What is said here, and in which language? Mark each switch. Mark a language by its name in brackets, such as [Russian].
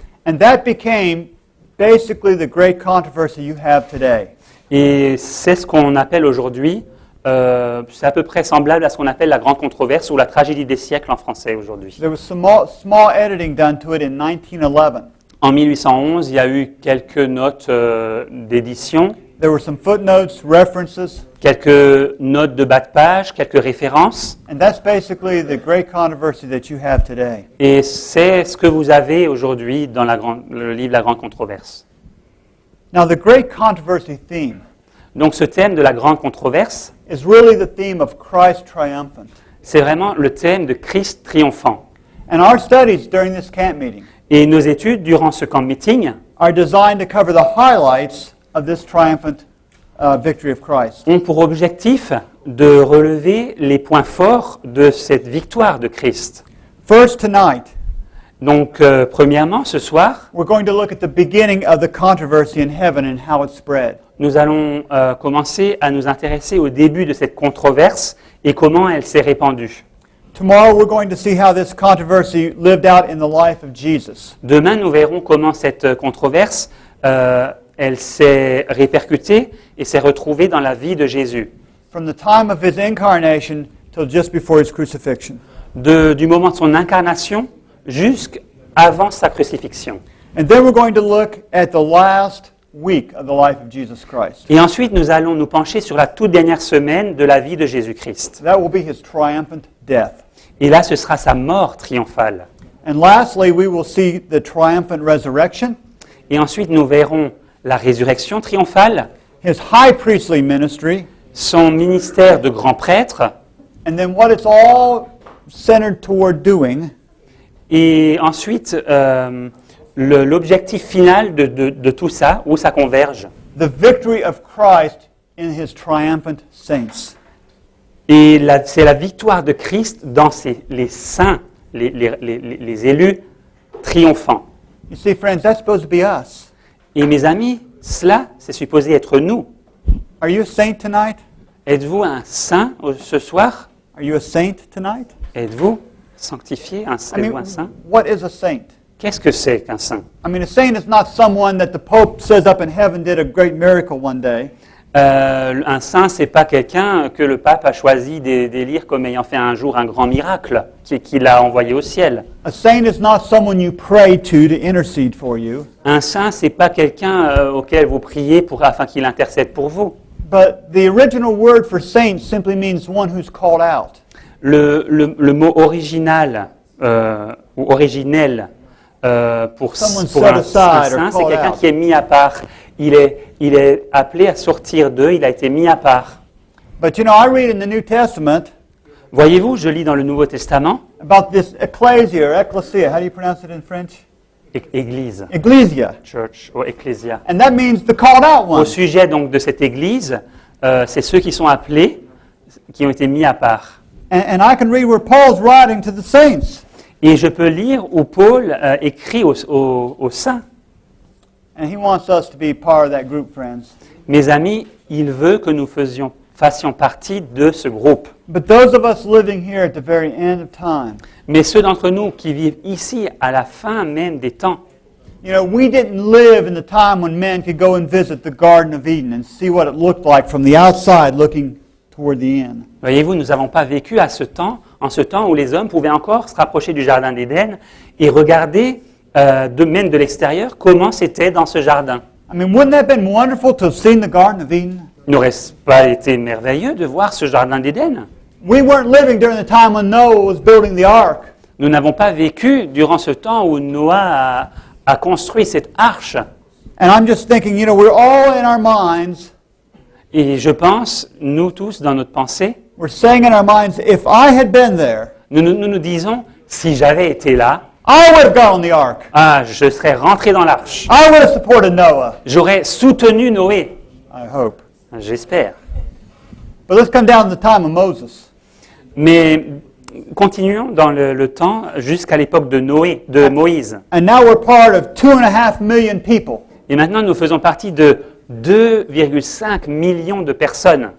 [English] And that became basically the great controversy you have today. [French] Et c'est ce qu'on appelle aujourd'hui, c'est à peu près semblable à ce qu'on appelle la grande controverse ou la tragédie des siècles en français aujourd'hui. [English] There was some small editing done to it in 1911. [French] En 1811, il y a eu quelques notes d'édition, [English] There were some footnotes, references, [French] quelques notes de bas de page, quelques références. [English] and that's basically the great controversy that you have today. [French] Et c'est ce que vous avez aujourd'hui dans le livre La Grande Controverse. [English] Now, the great controversy theme [French] Donc ce thème de la Grande Controverse, [English] is really the theme of Christ triumphant. [French] c'est vraiment le thème de Christ triomphant. [English] And our studies during this camp meeting [French] Et nos études durant ce camp meeting [English] are designed to cover the highlights of this triumphant victory of Christ. [French] ont pour objectif de relever les points forts de cette victoire de Christ. [English] First, tonight, [French] Donc premièrement, ce soir, [English] we're going to look at the beginning of the controversy in heaven and how it spread. [French] nous allons commencer à nous intéresser au début de cette controverse et comment elle s'est répandue. [English] Tomorrow, we're going to see how this controversy lived out in the life of Jesus. [French] Demain, nous verrons comment cette controverse, elle s'est répercutée et s'est retrouvée dans la vie de Jésus, [English] From the time of his incarnation till just before his crucifixion. [French] du moment de son incarnation jusqu'avant sa crucifixion. [English] And then we're going to look at the last week of the life of Jesus Christ. [French] Et ensuite, nous allons nous pencher sur la toute dernière semaine de la vie de Jésus-Christ. [English] That will be his triumphant death. [French] Et là, ce sera sa mort triomphale. [English] And lastly, we will see the triumphant resurrection, [French] Et ensuite, nous verrons la résurrection triomphale, [English] his high priestly ministry, [French] son ministère de grand prêtre, [English] and then what it's all centered toward doing, [French] et ensuite l'objectif final de tout ça, où ça converge. [English] the victory of Christ in his triumphant saints. [French] Et c'est la victoire de Christ dans les saints, les élus triomphants. [English] You see, friends, that's supposed to be us. [French] Et mes amis, cela, c'est supposé être nous. [English] Are you a saint tonight? [French] Êtes-vous un saint ce soir? [English] Are you a saint tonight? [French] Êtes-vous sanctifié? Êtes-vous un saint? [English] what is a saint? [French] Qu'est-ce que c'est qu'un saint? [English] I mean, a saint is not someone that the Pope says up in heaven did a great miracle one day. [French] Un saint, c'est pas quelqu'un que le pape a choisi d'élire comme ayant fait un jour un grand miracle, qu'il a envoyé au ciel. [English] A saint is not someone you pray to intercede for you. [French] Un saint, c'est pas quelqu'un auquel vous priez afin qu'il intercède pour vous. [English] But the original word for saint simply means one who's called out. [French] Le mot original ou originel pour un saint, c'est quelqu'un qui est mis à part. Il est appelé à sortir d'eux, il a été mis à part. [English] But you know, I read in the New Testament [French] Voyez-vous, je lis dans le Nouveau Testament, [English] about this ecclesia, or ecclesia, how do you pronounce it in French? [French] Église, [English] Ecclesia. [French] church, ou ecclesia. [English] And that means the called out [French] Au [English] ones. [French] sujet donc de cette Église, c'est ceux qui sont appelés, qui ont été mis à part. [English] And I can read where Paul's writing to the saints. [French] Et je peux lire où Paul écrit aux saints. [English] And he wants us to be part of that group, friends. [French] Mes amis, il veut que nous fassions partie de ce groupe. [English] But those of us living here at the very end of time, [French] Mais ceux d'entre nous qui vivent ici à la fin même des temps, [English] you know, we didn't live in the time when men could go and visit the Garden of Eden and see what it looked like from the outside looking toward the end. [French] voyez-vous, nous n'avons pas vécu en ce temps où les hommes pouvaient encore se rapprocher du jardin d'Éden et regarder même de l'extérieur comment c'était dans ce jardin. [English] I mean, wouldn't that have been wonderful to have seen the Garden of Eden? [French] N'aurait-ce pas été merveilleux de voir ce jardin d'Éden? [English] We weren't living during the time when Noah was building the ark. [French] Nous n'avons pas vécu durant ce temps où Noah a construit cette arche. [English] And I'm just thinking, you know, we're all in our minds, [French] Et je pense, nous tous, dans notre pensée, [English] we're saying in our minds, if I had been there, [French] nous disons, si j'avais été là, [English] I would have got on the ark. [French] je serais rentré dans l'arche. [English] I would have supported Noah. [French] J'aurais soutenu Noé. [English] I hope. [French] J'espère. [English] But let's come down to the time of Moses. [French] Mais continuons dans le temps jusqu'à l'époque de Moïse. [English] And now we're part of 2.5 million people. [French] Et maintenant, nous faisons partie de 2,5 millions de personnes.